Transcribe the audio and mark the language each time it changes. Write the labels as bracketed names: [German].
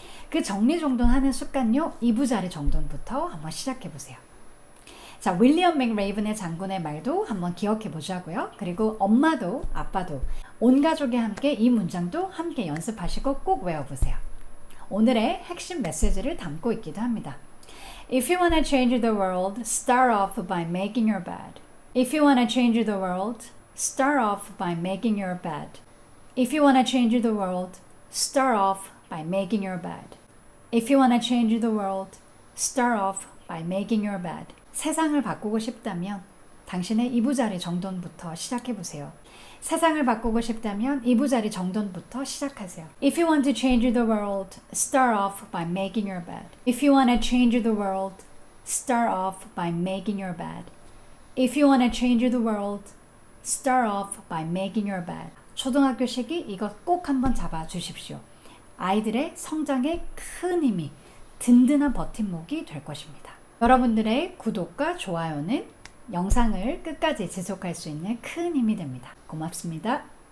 [Korean] 그 정리정돈하는 습관요, 이부자리 정돈부터 한번 시작해보세요. 자, 윌리엄 맥레이븐의 장군의 말도 한번 기억해 보자고요. 그리고 엄마도 아빠도 온 가족이 함께 이 문장도 함께 연습하시고 꼭 외워보세요. 오늘의 핵심 메시지를 담고 있기도 합니다. [English] If you want to change the world, start off by making your bed. If you want to change the world, start off by making your bed. If you want to change the world, start off by making your bed. If you want to change the world, start off by making your bed. [Korean] 세상을 바꾸고 싶다면 당신의 이부자리 정돈부터 시작해보세요. 세상을 바꾸고 싶다면 이부자리 정돈부터 시작하세요. [English] If you want to change the world, start off by making your bed. If you want to change the world, start off by making your bed. If you want to change the world, start off by making your bed. [Korean] 초등학교 시기 이것 꼭 한번 잡아 주십시오. 아이들의 성장에 큰 힘이, 든든한 버팀목이 될 것입니다. 여러분들의 구독과 좋아요는 영상을 끝까지 지속할 수 있는 큰 힘이 됩니다. 고맙습니다.